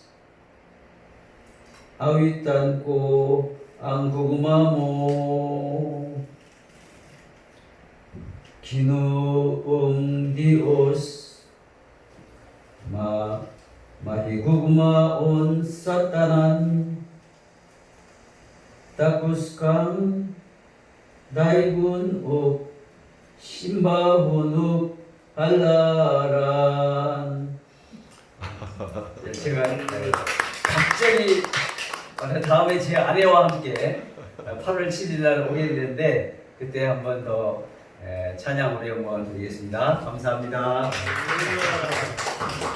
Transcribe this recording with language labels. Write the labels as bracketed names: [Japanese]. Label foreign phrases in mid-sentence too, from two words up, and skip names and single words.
[Cebuano] Awitan ko ang gugma mo, Ginoong Dios, mahigugmaon sa tanan, takos kang daigun o simbahon o halaran. [Korean] 제가 갑자기 다음에 제 아내와 함께 8월 7일 날 오게 되는데 그때 한 번 더 찬양 우리 영광을 드리겠습니다. 감사합니다.